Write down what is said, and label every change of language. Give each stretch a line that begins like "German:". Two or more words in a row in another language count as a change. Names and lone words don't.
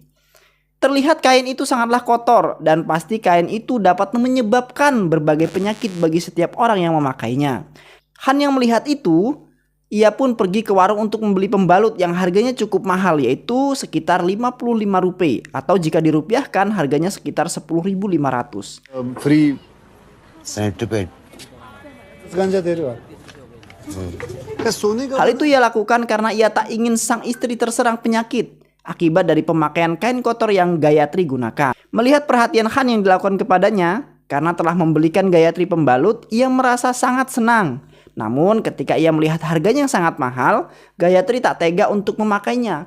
Indonesian: Terlihat kain itu sangatlah kotor dan pasti kain itu dapat menyebabkan berbagai penyakit bagi setiap orang yang memakainya. Han yang melihat itu, ia pun pergi ke warung untuk membeli pembalut yang harganya cukup mahal, yaitu sekitar 55 rupiah atau jika dirupiahkan harganya sekitar 10.500.
Hindi: फ्री सर्टिफिकेट गांजा दे रहे हो आप? क्या सोने का?
Indonesian: Hal itu ia lakukan karena ia tak ingin sang istri terserang penyakit akibat dari pemakaian kain kotor yang Gayatri gunakan. Melihat perhatian Han yang dilakukan kepadanya, karena telah membelikan Gayatri pembalut, ia merasa sangat senang. Namun ketika ia melihat harganya yang sangat mahal, Gayatri tak tega untuk memakainya.